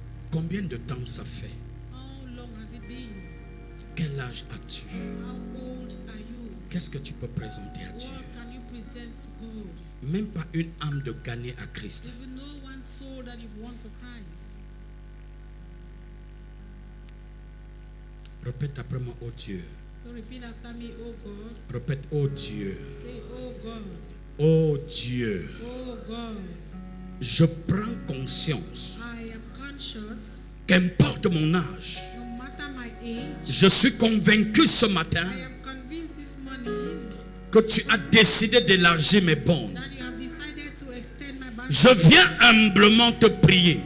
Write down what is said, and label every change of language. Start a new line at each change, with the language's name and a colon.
French: Combien de temps ça fait?
English: How long has it been?
French: Quel âge as-tu?
English: How old are you?
French: Qu'est-ce que tu peux présenter à Dieu?
English: What can you present to God?
French: Même pas une âme de gagner à Christ.
English: Even know one soul that you've won for Christ.
French: Répète après moi, oh Dieu.
English: So repeat after me, oh God.
French: Répète, oh Dieu.
English: Say, oh God.
French: Oh Dieu.
English: Oh God.
French: Je prends conscience
English: I am conscious,
French: qu'importe mon âge,
English: no matter my age,
French: je suis convaincu ce matin
English: I am convinced this morning
French: que tu as décidé d'élargir mes bornes.
English: that you have decided to extend my boundaries.
French: Je viens humblement te prier.